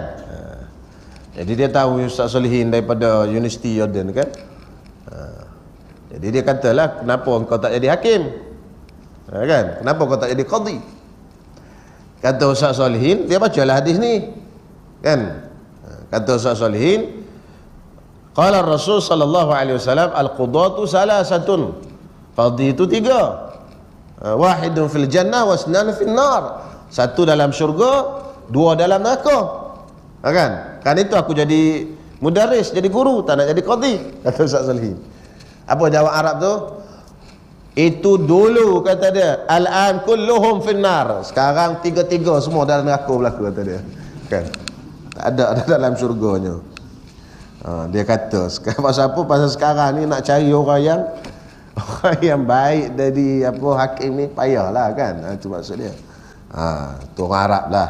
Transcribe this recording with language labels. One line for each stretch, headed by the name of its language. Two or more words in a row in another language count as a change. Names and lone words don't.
Malay: Jadi dia tahu Ustaz Solihin daripada Universiti Jordan kan. Jadi dia katalah, kenapa engkau tak jadi hakim? Kan, kenapa kau tak jadi qadi? Kata Ustaz Solihin, dia bacalah hadis ni kan. Kata Ustaz Solihin,
Arabic: قال رسول الله صلى الله عليه وسلم، القضاة ثلاثة,
Malay: qadi itu 3,
Arabic: واحد في الجنة واثنان في النار,
Malay: 1 dalam syurga, 2 dalam neraka. Kan itu aku jadi mudarris, jadi guru, tak nak jadi qadi, kata Ustaz Solihin. Apa jawab Arab tu? Itu dulu, kata dia,
Arabic: الآن كلهم في النار,
Malay: sekarang 3 semua dalam neraka berlaku, kata dia kan. Tak ada dalam syurganya. Dia kata pasal apa? Pasal sekarang ni nak cari orang yang baik dari hakim ni payahlah kan. Itu maksud dia. Tu orang Arab lah.